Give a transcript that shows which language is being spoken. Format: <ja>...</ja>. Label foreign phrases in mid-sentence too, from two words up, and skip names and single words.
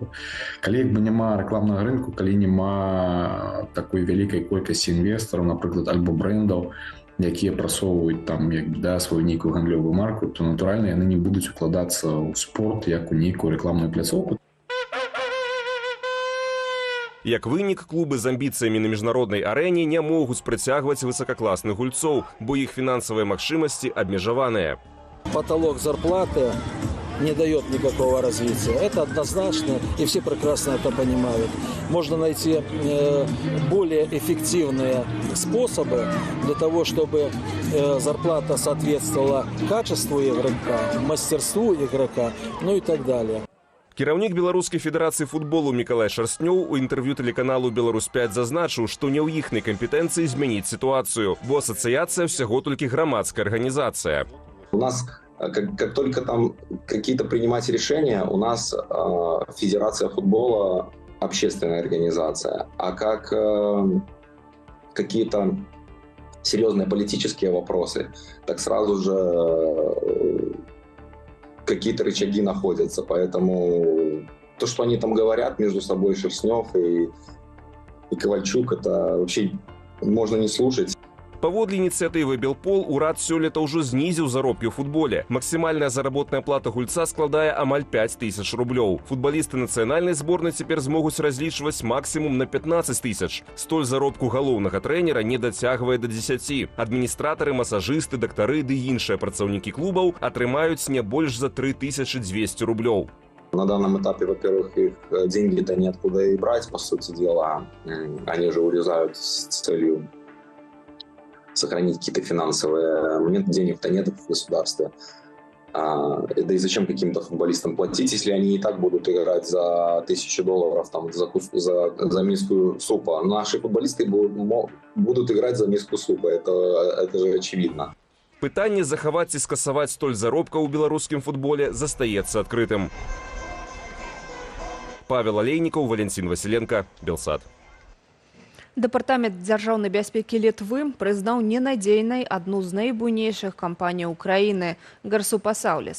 <be>Калі як бы няма рэкламнага рынку, калі няма такой вялікай колькасці інвестараў, напрыклад, альбо брэндаў, якія прасоўваюць там як бы, да, сваю нейкую гандлёвую марку, то натуральна яны не будуць укладацца ў спорт як у нейкую рэкламную пляцоўку. Як вынік, клубы з амбіцыямі на міжнароднай арэне не могуць прыцягваць высокакласных гульцоў, бо іх фінансавыя магчымасці абмежаваныя.</be> <ru>Потолок зарплаты не дает никакого развития. Это однозначно, и все прекрасно это понимают. Можно найти более эффективные способы для того, чтобы зарплата соответствовала качеству игрока, мастерству игрока, ну и так далее.</ru> <be>Кіраўнік Беларускай федэрацыі футболу Мікалай Шарстнёў у інтэрв'ю тэлеканалу «Беларусь-5» зазначыў, што не ў іхнай кампетэнцыі змяніць сітуацыю, бо асацыяцыя ўсяго толькі грамадская арганізацыя.</be> <ru>У нас, как только там какие-то принимать решения, у нас Федерация футбола общественная организация, а как какие-то серьезные политические вопросы, так сразу же какие-то рычаги находятся. Поэтому то, что они там говорят между собой, Шерстнёв и Ковальчук, это вообще можно не слушать.</ru> <be>Паводле ініцыятывы Белпол урад сёлета ўжо знізіў заробкі ў футболе. Максімальная заработная плата гульца складае амаль 5000 рублёў. Футбалісты нацыянальнай зборнай цяпер змогуць разлічваць максімум на 15 000. Столь заробку галоўнага трэнера не дацягвае да 10. Адміністратары, масажысты, дактары ды іншыя працаўнікі клубаў атрымаюць не больш за 3200 рублёў.</be> <ru>На данном этапе, во-первых, их деньги-то неоткуда и брать, по сути дела. Они же урезают с целью сохранить какие-то финансовые моменты, денег-то нет в государстве. Да и зачем каким-то футболистам платить, если они и так будут играть за $1000 там, за миску супа. Наши футболисты будут играть за миску супа, это же очевидно.</ru> <be>Пытанне захаваць і скасаваць столь заробка ў беларускім футболе застаецца адкрытым. Павел Олейнікаў, Валентин Василенко, Белсат. Дэпартамент дзяржаўнай бяспекі Літвы прызнаў ненадзейнай адну з найбуйнейшых кампаній Украіны – Гарсупасаўлес.</be>